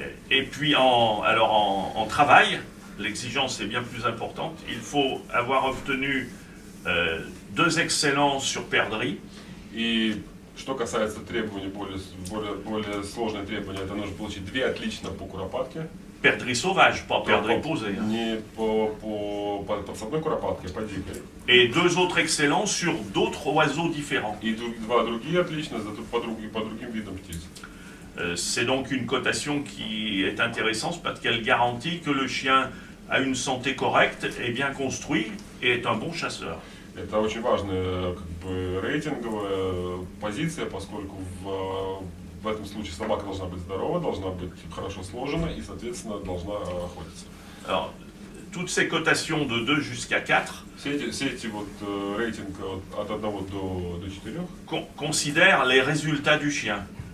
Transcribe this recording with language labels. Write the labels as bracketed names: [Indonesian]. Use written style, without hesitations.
[French] Et puis en travail, l'exigence est bien plus importante. Il faut avoir obtenu 2 excellents sur perdrix. [Russian] И что касается требований, более сложные требования, это нужно получить 2 отлично по куропатке. [French] Perdrix sauvage, pas perdrix posé. [Russian] Не по подсадной куропатке, а по дикой. [French] Et 2 autres excellents sur d'autres oiseaux différents. [Russian] И 2 другие отлично по другим видам птиц. [French] C'est donc une cotation qui est intéressante parce qu'elle garantit que le chien a une santé correcte, est bien construit et est un bon chasseur. [Russian] Это очень важная как бы рейтинговая позиция, поскольку в этом случае собака должна быть здорова, должна быть хорошо сложена и, соответственно, должна охотиться. [French] Alors, toutes ces cotations de 2 jusqu'à 4 [Russian] Все эти вот рейтинги от 1 до 4 [French] considèrent les résultats du chien.